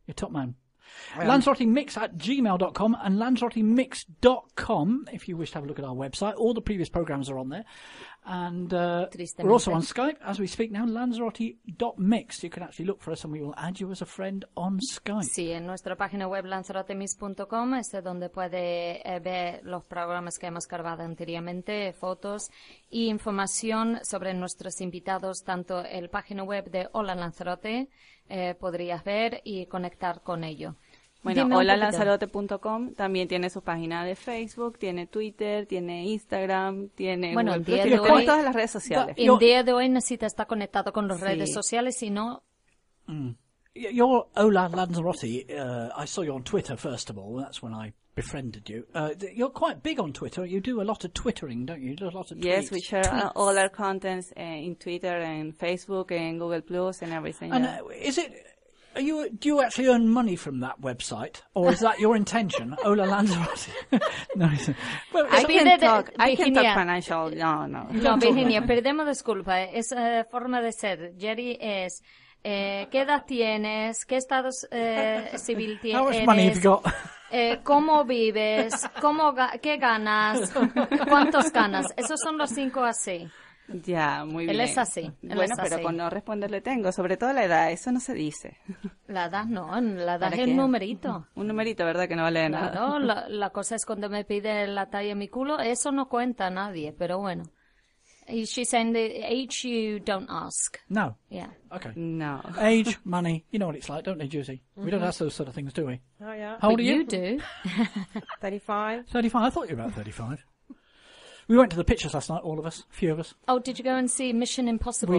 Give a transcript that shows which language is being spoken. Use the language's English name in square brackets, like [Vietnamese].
[English] You're top man. LanzarotteMix@gmail.com and LanzarotteMix.com if you wish to have a look at our website. All the previous programs are on there. And we're also on Skype as we speak now, Lanzarote.mix. You can actually look for us and we will add you as a friend on Skype. [Spanish] Sí, en nuestra página web LanzarotteMix.com es donde puede ver los programas que hemos grabado anteriormente, fotos y información sobre nuestros invitados, tanto el página web de Hola Lanzarote, podrías ver y conectar con ello. Bueno, holalanzarote.com también tiene su página de Facebook, tiene Twitter, tiene Instagram, tiene Google, tiene todas las redes sociales. El día de hoy necesita estar conectado con las redes sociales, si no... [English] Your Hola Lanzarote, I saw you on Twitter, first of all, that's when I befriended you. You're quite big on Twitter, you do a lot of Twittering, don't you? You do a lot of tweets. Yes, we share all our contents in Twitter and Facebook and Google Plus and everything. And do you actually earn money from that website? Or is that your intention? Hola Lanzarote. No, well, I can talk financial. No. [Spanish] No, Virginia, perdemos disculpa. Es forma de ser. Jerry es... ¿qué edad tienes? ¿Qué estado civil tienes? [English] How much money have you got? [Spanish] ¿Cómo vives? ¿Qué ganas? ¿Cuántos ganas? Esos son los cinco así. Ya, muy bien. Él es así. Bueno, pero con no responderle tengo, sobre todo la edad, eso no se dice. La edad no, la edad es un numerito. Un numerito, ¿verdad? Que no vale nada. Claro, la cosa es cuando me pide la talla de mi culo, eso no cuenta a nadie, pero bueno. [English] She's saying the age you don't ask. No. Yeah. Okay. No. Age, money, you know what it's like, don't they, Juicy? Mm-hmm. We don't ask those sort of things, do we? Oh, yeah. How old are you? You do. 35. 35? I thought you were about 35. We went to the pictures last night, all of us, a few of us. Oh, did you go and see Mission Impossible?